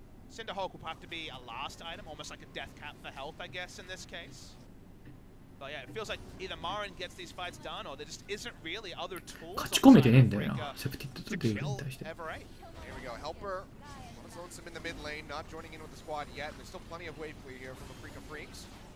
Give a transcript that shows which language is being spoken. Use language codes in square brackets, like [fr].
[en] Cinderhawk will have to be a last item, almost like a death cap for health, I guess, in this case. But yeah, it feels like either Marin gets these fights done, or there just isn't really other tools. [ja] 勝ち込めてねえんだよな、セプティッドとゲームに対して。 [en] Here we go, Helper lonesome in the mid lane, not joining in with the squad yet. There's still plenty of wave clear here from Afrika Freaks.